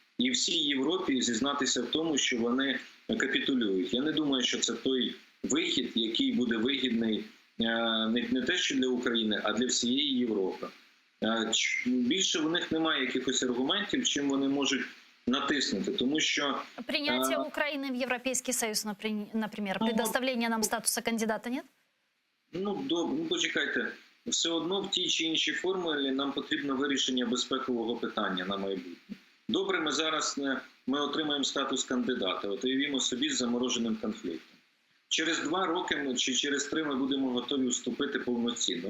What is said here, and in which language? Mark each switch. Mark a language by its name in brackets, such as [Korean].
[Ukrainian] І всій Європі зізнатися в тому, що вони капітулюють. Я не думаю, що це той вихід, який буде вигідний не те, що для України, а для всієї Європи. Більше в них немає якихось аргументів, чим вони можуть натиснути, тому що... [Russian] Принятие Украины в Европейский Союз, например, предоставление нам статуса кандидата, нет? [Ukrainian] Ну, почекайте, все одно в тій чи іншій формулі нам потрібно вирішення безпекового питання на майбутнє. Добре, ми зараз отримаємо статус кандидата, от уявімо собі з замороженим конфліктом. Через 2 роки чи через 3 ми будемо готові вступити повноцінно.